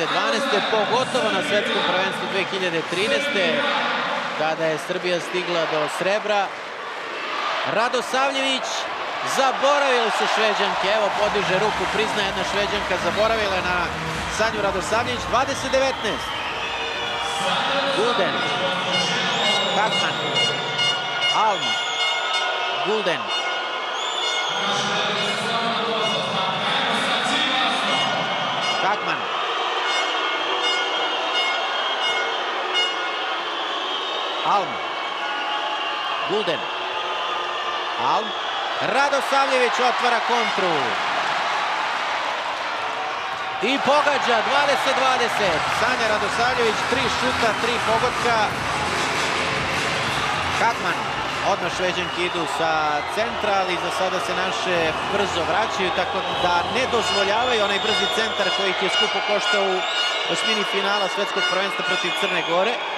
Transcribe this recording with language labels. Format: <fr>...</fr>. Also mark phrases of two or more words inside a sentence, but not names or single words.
<sr>Pogotovo na Svetskom prvenstvu 2013. kada je Srbija stigla do srebra. Radosavljević. Zaboravili su Šveđanke. Evo podiže ruku, prizna jedna Šveđanka. Zaboravila je na Sanju Radosavljević. 20-19. Gulden. Hagman. Alm. Gulden. Hagman. Alm. Gulden. Alm. Radosavljević otvara kontru. I pogađa 20-20. Sanja Radosavljević, 3 šuta, 3 pogotka. Hagman Odmah Šveđanke idu sa centra, ali za sada se naše brzo vraćaju, tako da ne dozvoljavaju onaj brzi centar koji ih je skupo koštao u osmini finala svetskog prvenstva protiv Crne Gore.</sr>